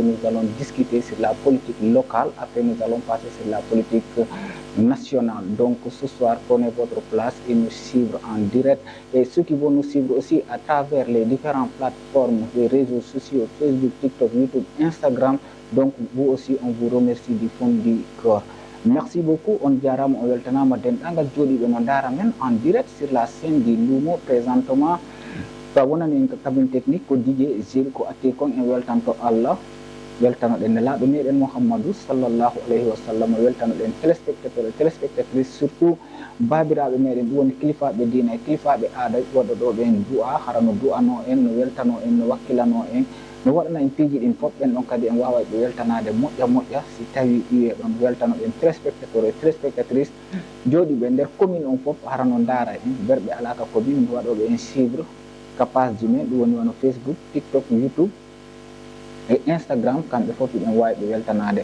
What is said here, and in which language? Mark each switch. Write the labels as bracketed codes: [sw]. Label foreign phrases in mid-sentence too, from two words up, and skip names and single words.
[fr] Nous allons discuter sur la politique locale, après nous allons passer sur la politique nationale. Donc ce soir, prenez votre place et nous suivre en direct. Et ceux qui vont nous suivre aussi à travers les différentes plateformes, les réseaux sociaux, Facebook, TikTok, YouTube, Instagram, donc vous aussi, on vous remercie du fond du cœur. Merci beaucoup. [ff] On diaram on weltanama denɗagal jooɗiɓe no ndara men [fr] en direct sur la scène du Lumo présentement. [ff] So wonani en ko [fr] cabine technique [ff] ko DJ Gilles ko atti kon en weltanto Allah, weltanoɗen nelaɗo meɗen Mouhammadou [ar] صلى الله عليه وسلم, [ff] weltanoɗen [fr] téléspectateur et [ff] téléspectatrice surtout babiraɓe meɗen ɗum woni kilifaɓe diina e kilifaɓe aada waɗoɗoɓe en du'a harano du'ano en no weltano en no wakkilano en no waɗana en piiji ɗin fof ɓen ɗon kadi en wawa ɓe weltanade moƴƴa si tawi ƴiwe ɗon weltano ɗen [fr] téléspectateur et téléspectatrice [ff] jooɗiɓe nder commune on fof harano daara en berɓe alaka commune mi waɗoɓe en suivre ka page ji men ɗum woni wano Facebook, TikTok, YouTube et Instagram, kamɓe fof ɗen wawi ɓe weltanade.